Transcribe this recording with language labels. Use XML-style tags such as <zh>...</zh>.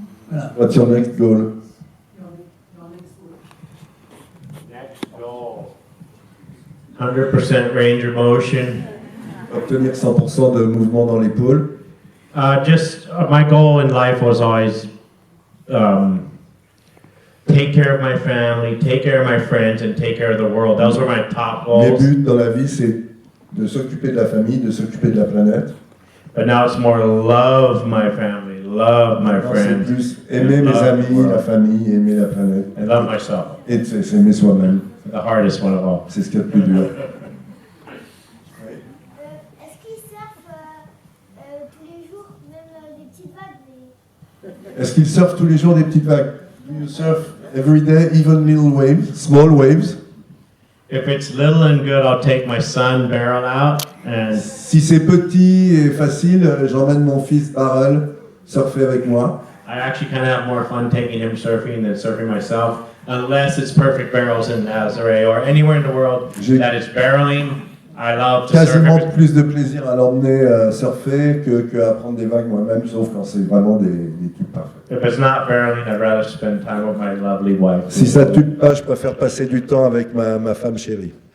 <fr>Voilà.</fr> <en>What's your next goal? Next goal. 100% range of motion.</en> <fr>Obtenir 100% de mouvement dans l'épaule.</fr> <en>My goal in life was always take care of my family, take care of my friends, and take care of the world. Those were my top goals.</en> <fr>buts dans la vie, c'est de s'occuper de la famille, de s'occuper de la planète.</fr> <en>But now it's more love my family, love my</en> <fr>Maintenant, c'est</fr> <en>friends,</en> <fr>plus aimer mes</fr> <en>love the</en> <fr>amis,</fr> <en>world,</en> <fr>la famille, aimer la planète.</fr> <en>and love myself.</en> <fr>Et c'est s'aimer soi-même.</fr> <en>The hardest one of all.</en> <fr>C'est ce qu'il y a de plus dur. Est-ce qu'ils surfent tous les jours, même des petites vagues Est-ce qu'ils surfent tous les jours des petites vagues?</fr> <en>Do you surf every day, even little waves, small waves? If it's little and good, I'll take my son Beryl out, and</en> <fr>Si c'est petit et facile, j'emmène mon fils Barrel surfer avec moi.</fr> <en>I actually kind of have more fun taking him surfing than surfing myself, unless it's perfect barrels in Nazaré or anywhere in the world that is barreling. I love to surf.</en> <fr>Quasiment plus de plaisir à l'emmener surfer que à prendre des vagues moi-même, sauf quand c'est vraiment des trucs parfaits.</fr> <en>If it's not barreling, I'd rather spend time with my lovely wife.</en> <fr>Si ça tue pas, je préfère passer du temps avec ma femme chérie.</fr>